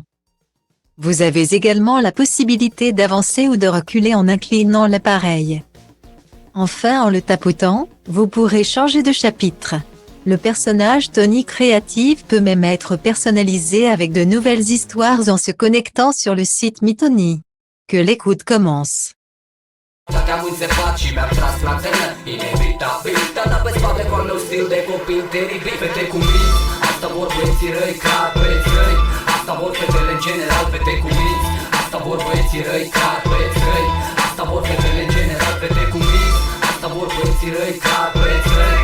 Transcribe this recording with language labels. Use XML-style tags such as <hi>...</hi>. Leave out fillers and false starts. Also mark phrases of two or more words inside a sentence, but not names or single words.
<fr>Vous avez également la possibilité d'avancer ou de reculer en inclinant l'appareil. Enfin, en le tapotant, vous pourrez changer de chapitre. Le personnage Tony Creative peut même être personnalisé avec de nouvelles histoires en se connectant sur le site MeTony. Que l'écoute commence.</fr> <ro>Te-am înțepat și mi-am tras la țărnă Inevitabil, dar pe spate cu al meu stil de copil teribil. Fete cu minți, asta vor băieții răi, clar băieți răi. Asta vor fetele în general, fete cu minți. Asta vor băieții răi, clar băieți răi. Asta vor fetele în general, fete cu minți. Asta vor băieții răi, clar băieți răi.</ro>